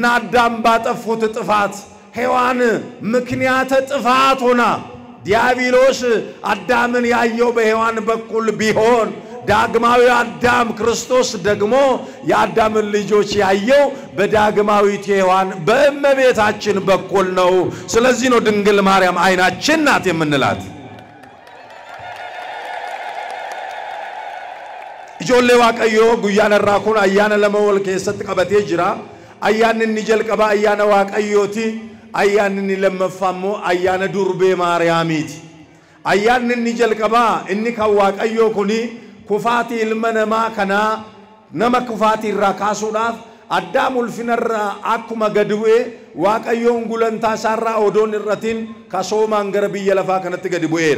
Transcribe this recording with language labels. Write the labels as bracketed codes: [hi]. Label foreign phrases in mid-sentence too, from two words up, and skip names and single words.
[am] አዳም ባጠፉት ጥፋት ሔዋን ምክንያተ ጥፋት ሆና ዲያብሎስ አዳምን ያየው በሔዋን በኩል ቢሆን ዳግማዊ አዳም ክርስቶስ ደግሞ የአዳምን ልጆች ያየው በዳግማዊት ሔዋን በእመቤታችን በኩል ነው። ስለዚህ ነው ድንግል ማርያም አይናችን ናት የምንላት። [om] ijoollee waaqayyoo guyyaan irraa kun ayyaana lama wal keessatti qabatee jira. Ayyaanni inni jalqaba ayyaana waaqayyooti. Ayyaanni inni lammaffaa immoo ayyaana durbee maariyaamiiti. Ayyaanni inni jalqaba inni kan waaqayyoo kuni kufaatii ilma namaa kana nama kufaatii irraa kaasuudhaaf addaam ulfinarraa akkuma gad bu'ee waaqayyoon gulantaa isaarraa odoon irratiin kasoomaan gara biyya lafaa kanatti gad bu'eera.